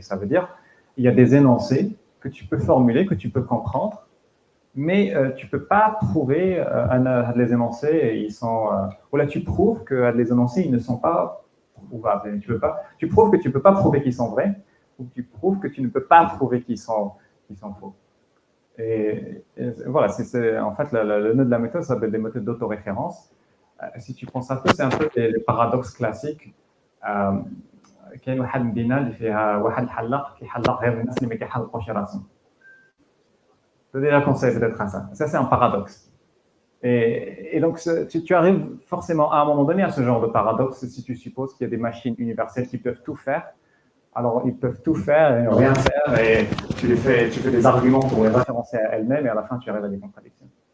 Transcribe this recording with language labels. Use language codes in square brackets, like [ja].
[fr] Ça veut dire qu'il y a des énoncés que tu peux formuler, que tu peux comprendre, mais tu ne peux pas prouver les énoncés, ils sont, ou là tu prouves que les énoncés, ils ne sont pas prouvables. Tu prouves que tu ne peux pas prouver qu'ils sont vrais, ou tu prouves que tu ne peux pas prouver qu'ils sont faux. Et voilà, en fait, le nœud de la méthode s'appelle des méthodes d'autoréférence. Si tu penses un peu, c'est un peu les paradoxes classiques. [ar] كاين واحد المدينه اللي فيها واحد الحلاق كيحلق غير الناس اللي ما كيحلقوش راسهم. [fr] C'est déjà conseillé peut-être à ça. Ça, c'est un paradoxe. Et donc, tu arrives forcément à un moment donné à ce genre de paradoxe si tu supposes qu'il y a des machines universelles qui peuvent tout faire. Alors, ils peuvent tout faire et rien faire, et tu fais des arguments pour les référencer à elles-mêmes, et à la fin, tu arrives à des contradictions.